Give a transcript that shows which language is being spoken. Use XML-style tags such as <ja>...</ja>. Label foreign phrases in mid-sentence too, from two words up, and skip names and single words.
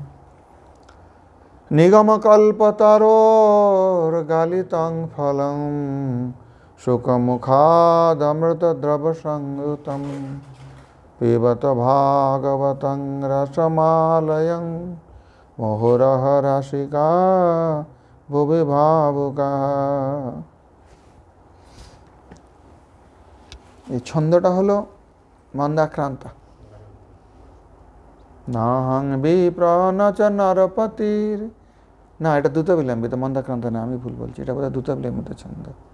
<sa>निगमकल्पतरोर्गलितं फलं शुकमुखादमृतद्रवसंयुतं पिबत भागवतं रसमालयं मुहुरः रसिका भुवि भावुकाः।</sa> <bn>এই ছন্দটা হলো মন্দাক্রান্ত।</bn> <sa>নাহং বিপ্রনচ নরপতির,</sa> <bn>না এটা দ্রুত বিলম্বিত, মন্দাক্রান্ত না, আমি ভুল বলছি, এটা বোধহয় দ্রুত বিলম্বিত ছন্দ।</bn>